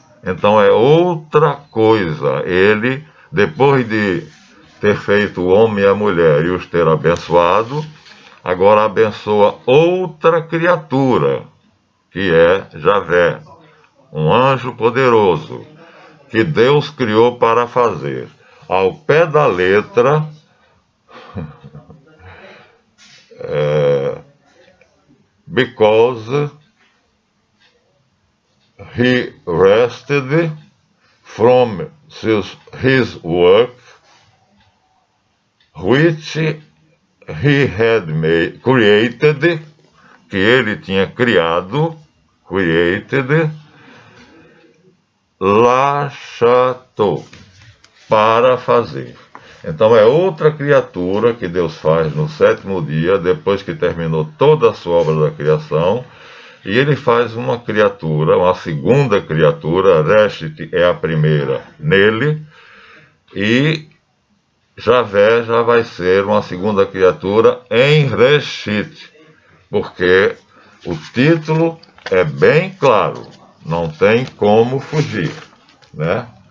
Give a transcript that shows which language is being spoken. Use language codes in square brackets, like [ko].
[pt] Então é outra coisa. Ele, depois de ter feito o homem e a mulher e os ter abençoado, agora abençoa outra criatura, que é Javé, um anjo poderoso, que Deus criou para fazer. Ao pé da letra, [en] because he rested from his work, which he had created, [pt] que ele tinha criado, [en] created, lachato, [pt] para fazer. Então é outra criatura que Deus faz no sétimo dia, depois que terminou toda a sua obra da criação, e ele faz uma criatura, uma segunda criatura, Reshit é a primeira nele, e Javé já vai ser uma segunda criatura em Reshit, porque o título é bem claro, não tem como fugir, né?